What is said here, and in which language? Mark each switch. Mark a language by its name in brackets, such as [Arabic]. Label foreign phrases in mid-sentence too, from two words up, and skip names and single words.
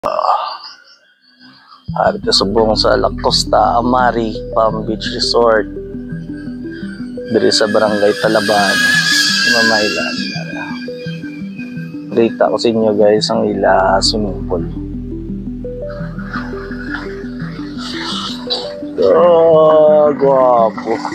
[Hiligaynon] Harito subong sa La Costa Amari Palm Beach Resort diri sa Barangay Talaban, Mamaylan. Dita ko sa inyo guys ang ila [English] swimming pool. [Hiligaynon] Guwapo.